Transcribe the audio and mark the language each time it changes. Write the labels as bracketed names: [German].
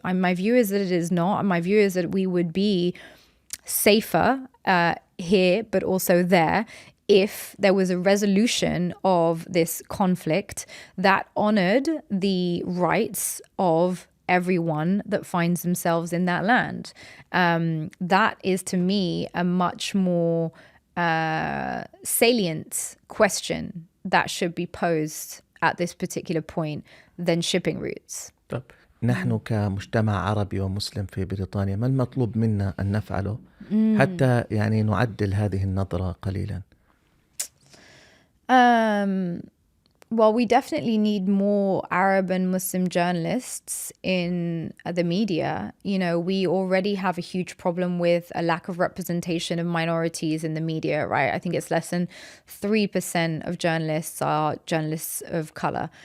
[English] My view is that it is not. And my view is that we would be safer here, but also there, if there was a resolution of this conflict that honored the rights of everyone that finds themselves in that land. That is, to me, a much more salient question that should be posed at this particular point than shipping routes. [Arabic] طب نحن كمجتمع عربي ومسلم في بريطانيا ما المطلوب منا أن نفعله حتى نعدل هذه النظرة قليلا؟ [English] Well, we definitely need more Arab and Muslim journalists in the media. We already have a huge problem with a lack of representation of minorities in the media, right? I think it's less than 3% of journalists are journalists of color.